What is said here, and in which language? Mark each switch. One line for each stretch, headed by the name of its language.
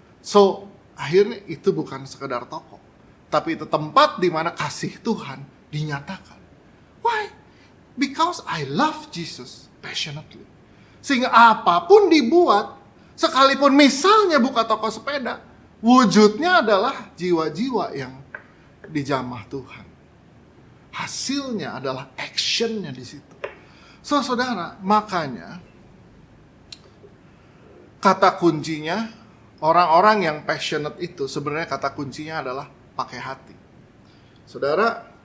Indonesian: So akhirnya itu bukan sekedar toko, tapi itu tempat di mana kasih Tuhan dinyatakan.
English: Why? Because I love Jesus passionately.
Indonesian: Sehingga apapun dibuat, sekalipun misalnya buka toko sepeda, wujudnya adalah jiwa-jiwa yang dijamah Tuhan. Hasilnya adalah actionnya di situ. So saudara, makanya kata kuncinya, orang-orang yang passionate itu sebenarnya kata kuncinya adalah pakai hati. Saudara,